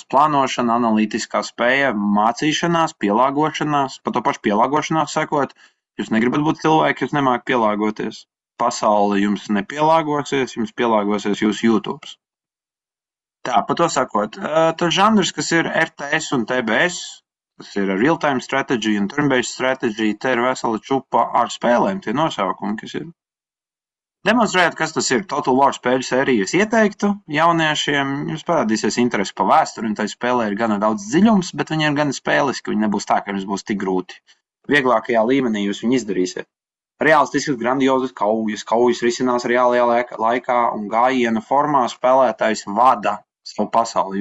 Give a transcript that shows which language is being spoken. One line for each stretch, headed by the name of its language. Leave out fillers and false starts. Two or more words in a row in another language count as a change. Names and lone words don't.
Latvian: Plānošana, analītiskā spēja, mācīšanās, pielāgošanās, pa to pašu pielāgošanās sakot, jūs negribat būt cilvēki, jūs nemāk pielāgoties. Pasaule jums nepielāgosies, jums pielāgosies jūsu YouTube. Tā, pa to sakot, tas žanrs, kas ir RTS un TBS, tas ir
English: real-time strategy
Latvian: un
English: turn-based strategy,
Latvian: te ir vesela čupa ar spēlēm, tie nosaukumi, kas ir. Demonstrējot, kas tas ir Total War spēļu sērijas ieteiktu jauniešiem, jums parādīsies interesi pa vēsturi, un tai spēlē ir gana daudz dziļums, bet viņi ir gan spēliski, viņi nebūs tā, ka jums būs tik grūti. Vieglākajā līmenī jūs viņu izdarīsiet. Realistiskas, grandiozas kaujas risinās reālajā laikā un gājiena formā spēlētājs vada savu pasauli.